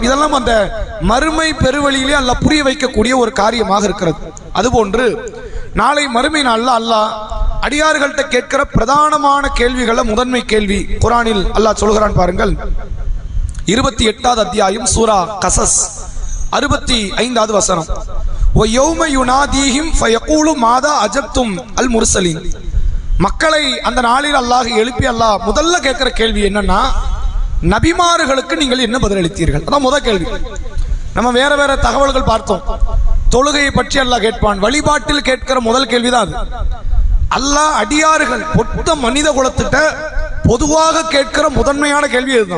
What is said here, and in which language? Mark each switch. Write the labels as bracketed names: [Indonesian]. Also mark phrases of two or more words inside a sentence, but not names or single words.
[Tamil] இதெல்லாம் அந்த மறுமை பெருவழியிலே அல்லாஹ் புரிய வைக்கக்கூடிய ஒரு காரியமாக இருக்கிறது. அதுபோன்று நாளை மறுமை நாள்ல அல்லாஹ் அடியார்கள்ட்ட கேட்கிற பிரதானமான கேள்விகள முதன்மை கேள்வி குர்ஆனில் அல்லாஹ் சொல்கிறான் பாருங்கள். 28வது அத்தியாயம் சூரா கஸஸ் 65வது வசனம். [Arabic] وَيَوْمَ يُنَادِيهِمْ فَيَقُولُ مَاذَا أَجَبْتُمْ الْمُرْسَلِينَ. [Tamil] மக்களை அந்த நாளில் அல்லாஹ் எழுப்பி அல்லாஹ் முதல்ல கேட்கிற கேள்வி என்னன்னா, நபிமார்களுக்கு நீங்கள் என்ன பதிலளித்தீர்கள்? அதான் முதல் கேள்வி. நம்ம வேற வேற தகவல்கள் பார்த்தோம். தொழுகையை பற்றி அல்லாஹ் கேட்பான். வழிபாட்டில் கேட்கிற முதல் கேள்விதான் அது. அல்லாஹ் அடியார்கள் மொத்த மனித குலத்திட்ட பொதுவாக கேட்கிற முதன்மையான கேள்வி இதுதான்.